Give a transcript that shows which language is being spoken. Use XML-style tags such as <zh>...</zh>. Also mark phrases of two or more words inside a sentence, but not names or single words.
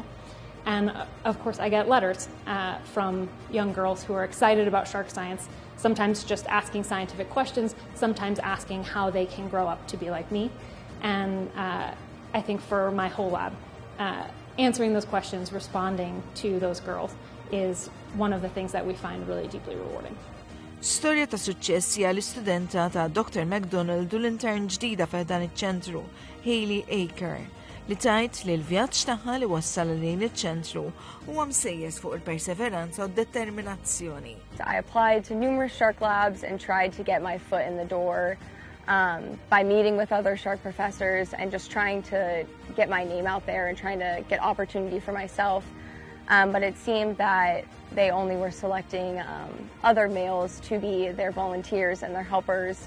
<en>And of course, I get letters from young girls who are excited about shark science, sometimes just asking scientific questions, sometimes asking how they can grow up to be like me. And I think for my whole lab, answering those questions, responding to those girls is one of the things that we find really deeply rewarding.</en> <mt>Storja ta' suċċess hija l-istudenta ta' Dr. McDonald u l-intern ġdida f'dan iċ-ċentru, Hayley Aker, li tajt li l-vjaġġ tagħha li wassal lejn iċ-ċentru huwa msejjes fuq il-perseveranza u d-determinazzjoni.</mt> <en>I applied to numerous shark labs and tried to get my foot in the door by meeting with other shark professors and just trying to get my name out there and trying to get opportunity for myself. But it seemed that they only were selecting other males to be their volunteers and their helpers.</en>